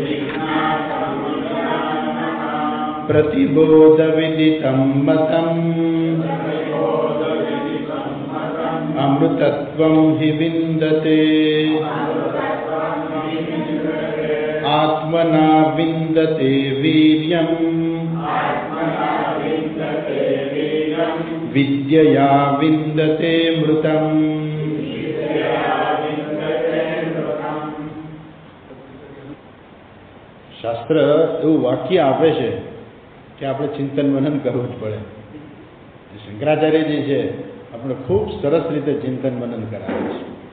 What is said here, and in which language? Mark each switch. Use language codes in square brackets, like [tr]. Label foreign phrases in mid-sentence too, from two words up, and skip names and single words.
[sa] प्रतिबोधविदितं मतम् अमृतत्वं हि विन्दते आत्मना विन्दते वीर्यम् विद्यया विन्दते मृतम्। [gu] શાસ્ત્ર એવું વાક્ય આપે છે કે આપણે ચિંતન મનન કરવું જ પડે. શંકરાચાર્યજી છે આપણે ખૂબ સરસ રીતે ચિંતન મનન કરાવે છે.